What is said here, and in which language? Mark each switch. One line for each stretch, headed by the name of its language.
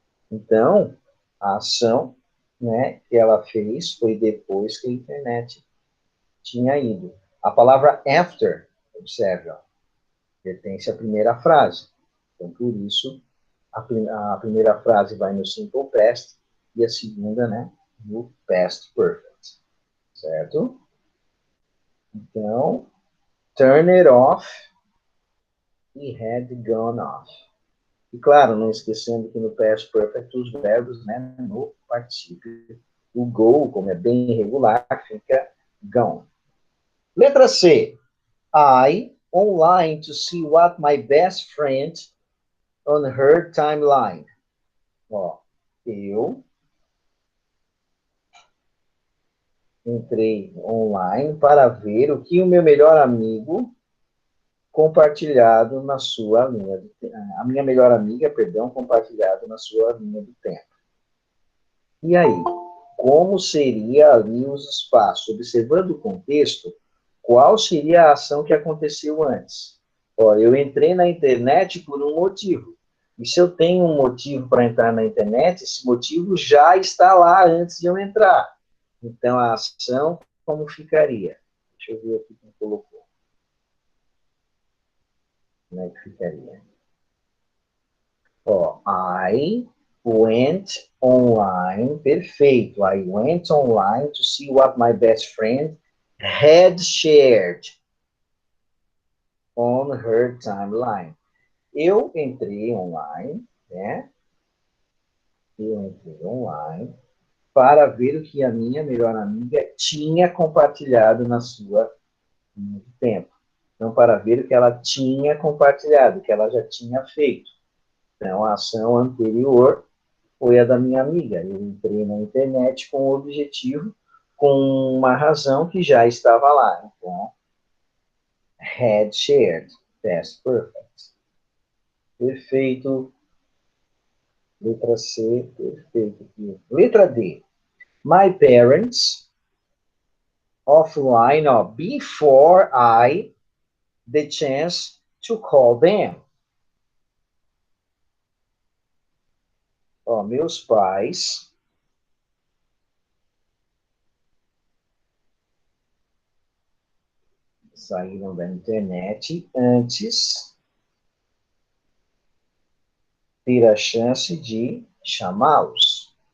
Portuguese: Então, a ação, né, que ela fez foi depois que a internet tinha ido. A palavra after, observe, ó, pertence à primeira frase. Então, por isso, a primeira frase vai no simple past e a segunda, né, no past perfect. Certo?
English: Então, turn it off e had gone off.
Portuguese: E claro, não esquecendo que no past perfect os verbos, né, no particípio. O go, como é bem irregular, fica gone. Letra C.
English: I online to see what my best friend on her timeline.
Portuguese: Ó, eu entrei online para ver o que o meu melhor amigo compartilhado na sua linha do tempo. A minha melhor amiga, perdão, compartilhado na sua linha do tempo. E aí, como seria ali os espaços? Observando o contexto, qual seria a ação que aconteceu antes? Ó, eu entrei na internet por um motivo. E se eu tenho um motivo para entrar na internet, esse motivo já está lá antes de eu entrar. Então, a ação, como ficaria? Deixa eu ver aqui quem colocou. Como é que ficaria? Ó,
English: I went online,
Portuguese: perfeito.
English: I went online to see what my best friend had shared on her timeline.
Portuguese: Eu entrei online, né? Eu entrei online para ver o que a minha melhor amiga tinha compartilhado na sua linha de tempo. Não para ver o que ela tinha compartilhado, o que ela já tinha feito. Então, a ação anterior foi a da minha amiga. Eu entrei na internet com o objetivo, com uma razão que já estava lá. Então,
English: had shared,
Portuguese: past perfect. Perfeito. Letra C, perfeito. Letra D.
English: My parents, offline, ó, before I the chance to call them.
Portuguese: Ó, meus pais saíram da internet antes ter a chance de chamá-los.